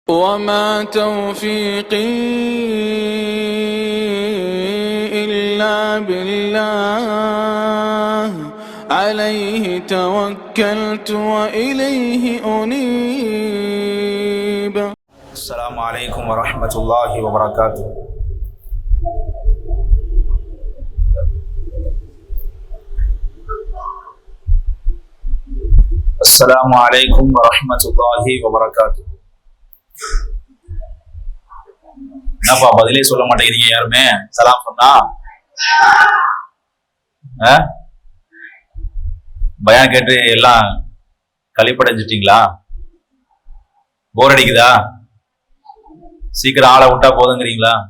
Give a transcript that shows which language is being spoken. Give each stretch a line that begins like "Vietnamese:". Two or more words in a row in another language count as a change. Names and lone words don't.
Arabic: وما توفيقي إلا بالله عليه توكلت وإليه أنيب. السلام عليكم ورحمة الله وبركاته. السلام عليكم ورحمة الله وبركاته.
Tamil: என்னப்பா பதிலே சொல்ல மாட்டேங்கிறீங்க யாருமே? சலாம் சொன்னா பயான் கேட்டு எல்லாம் கழிப்படைஞ்சிட்டீங்களா? போர் அடிக்குதா? சீக்கிரம் ஆளை விட்டா போதுங்கிறீங்களா?